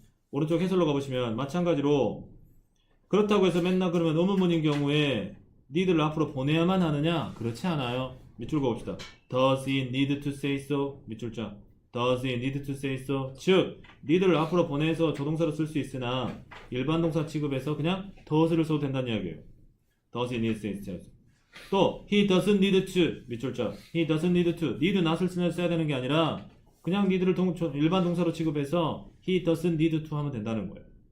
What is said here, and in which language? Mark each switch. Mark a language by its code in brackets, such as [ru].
[ko] 오른쪽 해설로 가보시면 마찬가지로 그렇다고 해서 맨날 그러면 의문문인 경우에 need를 앞으로 보내야만 하느냐? 그렇지 않아요. 밑줄 그어봅시다. [en] Does he need to say so? [ko] 밑줄자. [en] Does he need to say so? [ko] 즉, need를 앞으로 보내서 조동사로 쓸 수 있으나 일반 동사 취급에서 그냥 does를 써도 된다는 이야기예요. [en] Does he need to say so? 또 he doesn't need to 밑줄자. He doesn't need to. [ko] need not을 써야 되는 게 아니라 그냥 need를 일반 동사로 취급해서 [en] he doesn't need to [ko] 하면 된다는 거예요.